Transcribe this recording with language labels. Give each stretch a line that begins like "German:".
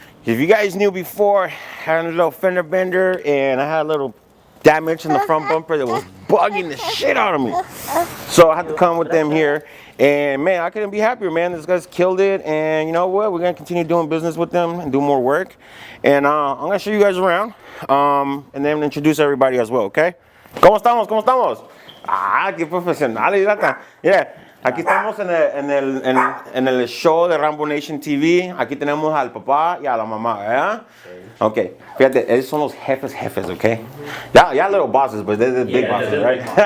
English: If you guys knew before, I had a little fender bender and I had a little damage in the front bumper that was bugging the shit out of me. So I had to come with them here. And man, I couldn't be happier, man. These guys killed it. And you know what? We're gonna continue doing business with them and do more work. And I'm gonna show you guys around. And then introduce everybody as well, okay?
Spanish: ¿Cómo estamos? ¿Cómo estamos? Ah, qué profesionales, rata.
English: Yeah.
Spanish: Aquí estamos en el show de Rambo Nation TV. Aquí tenemos al papá y a la mamá, ¿verdad? Ok, fíjate, esos son los jefes, ¿ok?
English: Ya little bosses, but they're the big bosses, right?